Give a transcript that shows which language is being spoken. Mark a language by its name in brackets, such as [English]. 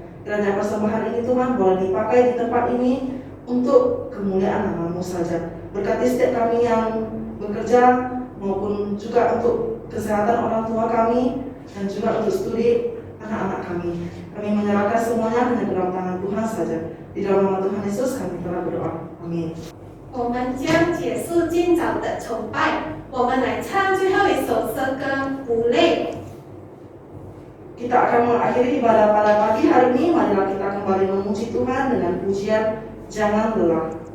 [Indonesian] Kiranya persembahan ini Tuhan boleh dipakai di tempat ini untuk kemuliaan nama-Mu saja. Berkati setiap kami yang bekerja maupun juga untuk kesehatan orang tua kami dan juga untuk studi anak-anak kami. Kami menyerahkan semuanya hanya ke dalam tangan Tuhan saja. Di dalam nama Tuhan Yesus kami telah berdoa. Amin. [Chinese] 我们将结束今早的崇拜，我们来唱最后一首诗歌《不累》。 [Indonesian] Kita akan mengakhiri ibadah pada pagi hari ini. Marilah kita kembali memuji Tuhan dengan pujian Jangan Lelah.